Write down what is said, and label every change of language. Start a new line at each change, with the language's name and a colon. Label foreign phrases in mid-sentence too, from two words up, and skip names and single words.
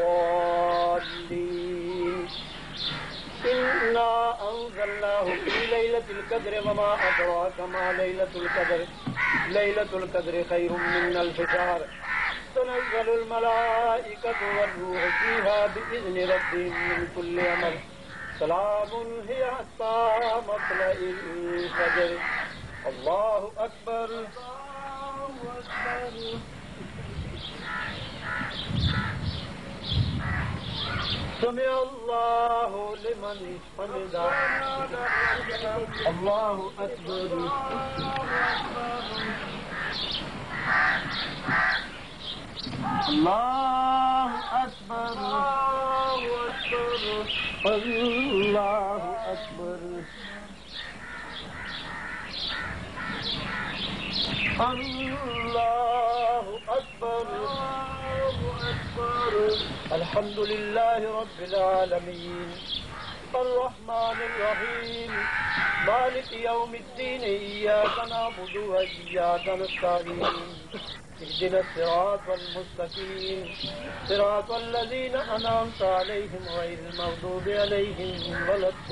Arabic: الضالین إنا أنزلناه في ليلة القدر وما أدراك ما ليلة القدر ليلة القدر خير من 1000 شهر تنزل الملائكة والروح فيها بإذن ربهم من كل أمر سلام هي حتى مطلع الفجر الله أكبر سمع اللہ لمن حمدہ اللہ اکبر اللہ اکبر اللہ اکبر اللہ اکبر الحمد للہ رب العالمین الرحمن الرحيم مالك يوم الدين إياك نعبد وإياك نستعين اهدنا الصراط المستقيم صراط الذين أنعمت عليهم غير المغضوب عليهم ولا